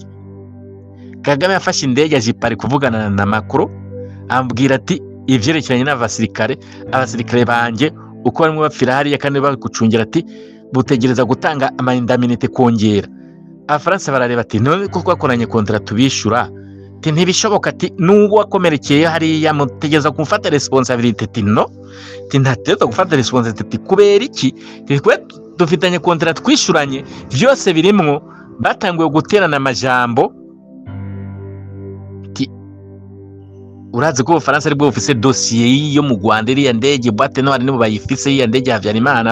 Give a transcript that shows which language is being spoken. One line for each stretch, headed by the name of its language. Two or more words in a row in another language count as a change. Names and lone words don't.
Rundi: Kagame yafashe indege aje Paris kuvugana na Macron, ambwira ati ivyerekeranye n'abasirikare banje uko barimo bapfira hariya kandi bagucungira, ati butegereza gutanga amaindaminite kongera. Abafaransa barareba ati none ko twakoranye kontra tubishura, ati ntibishoboka, ati nubwo wakomerekeye hariya mutegereza kumfata responsibility, ati no, ati ntategereza gufata responsibility. Kubera iki? Twe dufitanye kontra twishuranye, byose birimwo. Batanguye guterana amajambo, urazi ko Ubufaransa aribwo bufise dossier yo mu Rwanda, iriya ndege
French: boîte noire
Rundi: nibo bayifise, iya ndege Habyarimana.